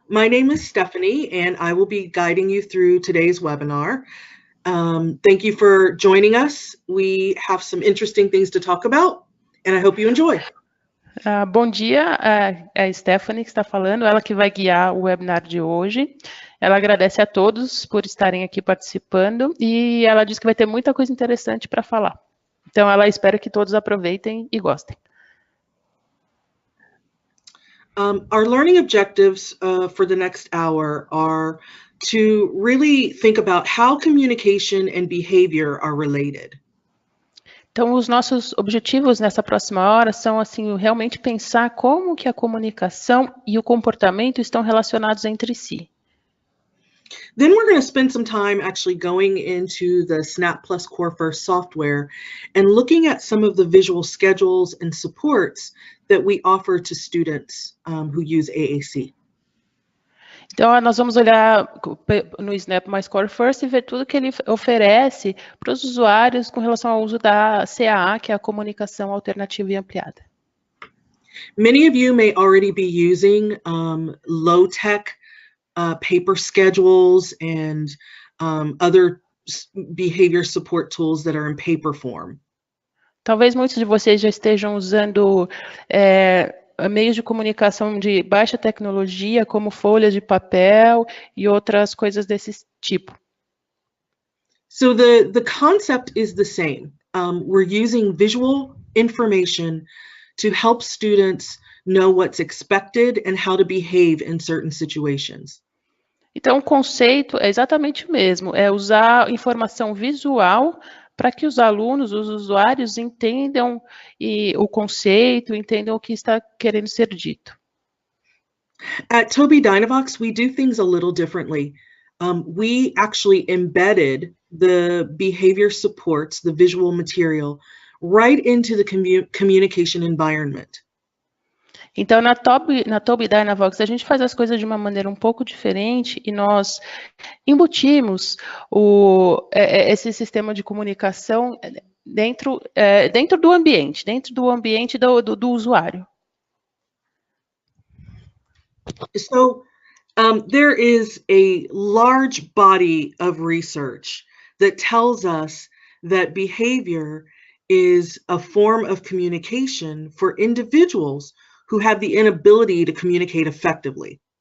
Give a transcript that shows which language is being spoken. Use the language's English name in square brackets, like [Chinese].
[English] My name is Stephanie, and I will be guiding you through today's webinar. Thank you for joining us. We have some interesting things to talk about, and I hope you enjoy. [Portuguese] Bom dia, é a Stephanie que está falando, ela que vai guiar o webinar de hoje. Ela agradece a todos por estarem aqui participando e ela diz que vai ter muita coisa interessante para falar. Então, ela espera que todos aproveitem e gostem. [English] Our learning objectives for the next hour are to really think about how communication and behavior are related. [Portuguese] Então, os nossos objetivos nessa próxima hora são, assim, realmente pensar como que a comunicação e o comportamento estão relacionados entre si. [English] Then we're going to spend some time actually going into the Snap Plus Core First software and looking at some of the visual schedules and supports that we offer to students who use AAC. [Portuguese] Então, nós vamos olhar no Snap My Core First e ver tudo que ele oferece para os usuários com relação ao uso da CAA, que é a comunicação alternativa e ampliada. [English] Many of you may already be using low-tech paper schedules and other behavior support tools that are in paper form. [Portuguese] Talvez muitos de vocês já estejam usando meios de comunicação de baixa tecnologia, como folhas de papel e outras coisas desse tipo. [English] So the concept is the same. We're using visual information to help students know what's expected and how to behave in certain situations. [Portuguese] Então, o conceito é exatamente o mesmo, é usar informação visual para que os alunos, os usuários, entendam o conceito, entendam o que está querendo ser dito. [English] At Tobii Dynavox, we do things a little differently. We actually embedded the behavior supports, the visual material, right into the communication environment. [Portuguese] Então, na Tobii Dynavox, a gente faz as coisas de uma maneira um pouco diferente e nós embutimos esse sistema de comunicação dentro do ambiente do usuário. [English] So, there is a large body of research that tells us that behavior is a form of communication for individuals who have the inability to communicate effectively.